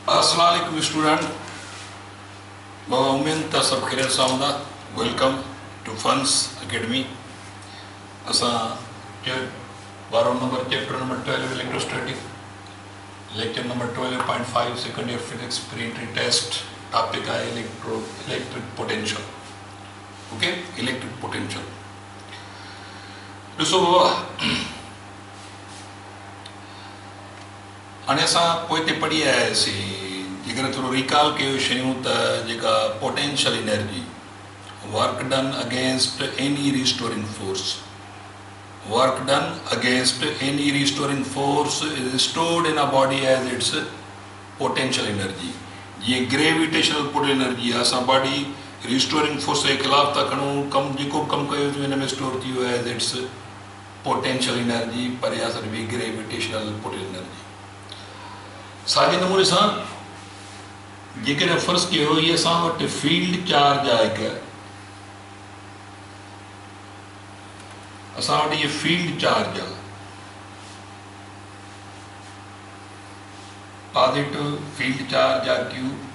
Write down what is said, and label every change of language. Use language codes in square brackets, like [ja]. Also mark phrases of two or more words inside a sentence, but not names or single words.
[ar] السلام عليكم [sd] स्टूडेंट, उम्मीद था सब खैरियत सां हूंदा। [en] Welcome to Funs Academy. [sd] असां बारो [en] number chapter number 12 electrostatic, lecture number 12.5 second year physics pre entry test. टॉपिक है electric potential. okay, electric potential [sd] ॾिसो बाबा, हाणे असां पोइते पढ़ी आयासीं, जेकर थोरो रिकॉल कयो शयूं त जेका [en] potential energy, work done against any restoring force, work done against any restoring force is stored in a body as its potential energy. [sd] जीअं [en] ग्रेविटेशनल पोटेंशियल एनर्जी [sd] आहे, असां [en] बॉडी रिस्टोरिंग फोर्स [sd] जे ख़िलाफ़ था खणूं, कमु जेको बि कमु कयो हिन में स्टोर थी वियो [en] एज इट्स पोटेंशियल एनर्जी, [sd] पर इहा सॼी [en] ग्रेविटेशनल पोटेंशियल एनर्जी। [sd] साॻे नमूने सां जेकॾहिं फ़र्ज़ु कयो हीअ असां वटि [en] फील्ड चार्ज [sd] आहे हिकु, असां वटि इहे [en] फील्ड चार्ज [sd] आहे, [en] पॉजिटिव फील्ड चार्ज [sd] आहे क्यू।